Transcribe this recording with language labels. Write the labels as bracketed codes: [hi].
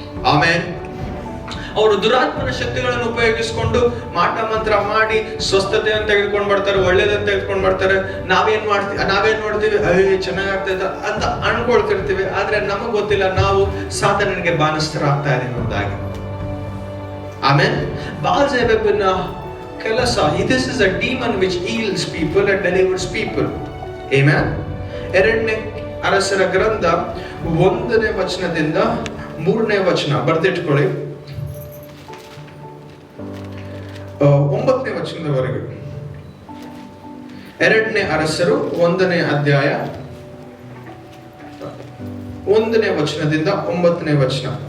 [kn] ಆಮೇಲೆ ಅವರು ದುರಾತ್ಮನ ಶಕ್ತಿಗಳನ್ನು ಉಪಯೋಗಿಸಿಕೊಂಡು ಮಾಟ ಮಂತ್ರ ಮಾಡಿ ಸ್ವಸ್ಥತೆಯನ್ನು ತೆಗೆದುಕೊಂಡು ಬರ್ತಾರೆ, ಒಳ್ಳೇದನ್ನು ತೆಗೆದುಕೊಂಡು ಬರ್ತಾರೆ. ನಾವೇನ್ ನೋಡ್ತೀವಿ, ಚೆನ್ನಾಗಾಗ್ತದೆ ಅಂತ ಅನ್ಕೊಳ್ತಿರ್ತೀವಿ, ಆದ್ರೆ ನಮಗ್ ಗೊತ್ತಿಲ್ಲ ನಾವು ಸಾತಾನನಿಗೆ ಬಾನಸ್ಥರಾಗ್ತಾ ಇದೀವಿ ಅನ್ನೋದಾಗಿ. ಆಮೇಲೆ ಬಾಲ್ಜೆಬೂಬನ ಕೆಲಸ, [en] this is a demon which heals people and delivers people. Amen. [kn] 2ನೇ ಅರಸರ ಗ್ರಂಥ 1ನೇ ವಚನದಿಂದ 3ನೇ ವಚನ ಬರ್ದಿಟ್ಕೊಳ್ಳಿ, 9ನೇ ವಚನದವರೆಗೆ. 2ನೇ ಅರಸರು 1ನೇ ಅಧ್ಯಾಯ 1ನೇ ವಚನದಿಂದ 9ನೇ ವಚನ.